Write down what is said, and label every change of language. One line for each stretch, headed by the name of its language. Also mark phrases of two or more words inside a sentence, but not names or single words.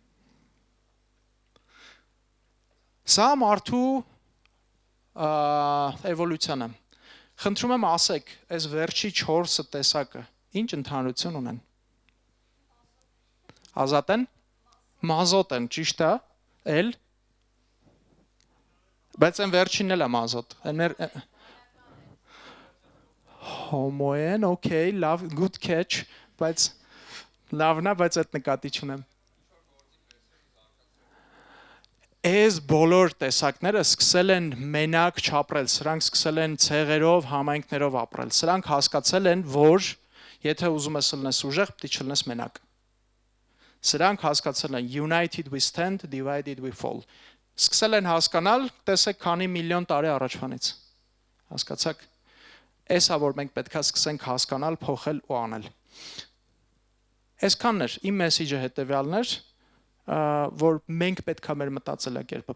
Armenian: Սա մարդու էվոլյուցիան է։ Խնդրում եմ ասեք, այս վերջի 4 տեսակը ինչ ընդհանրություն ունեն։ Ազատ են, մազոտ են, ճիշտ է, էլ, բայց են վերջինն էլ է մազոտ, հոմո են,
English: okay, love, good catch,
Armenian: բայց լավն է, բայց այդ նկատի չունեմ։ Այս բոլոր տեսակները սկսել են մենակ չապրել, սրանք սկսել են ցեղերով, համայնքներով ապրել, սրանք հասկացել են, որ եթե ուզում ես լնես ուժեղ, պիտի չլնես մենակ։ Սրանք հասկացել են
English: united we stand, divided we fall։
Armenian: Սկսել են հասկանալ, տեսեք քանի միլիոն տարի առաջվանից։ Հասկացաք։ Էսա որ մենք պետքա սկսենք հասկանալ, փոխել ու անել։ Այսքանն էր, իմ մեսեջը հետևյալն էր, որ մենք պետքա մեր մտածելակերպը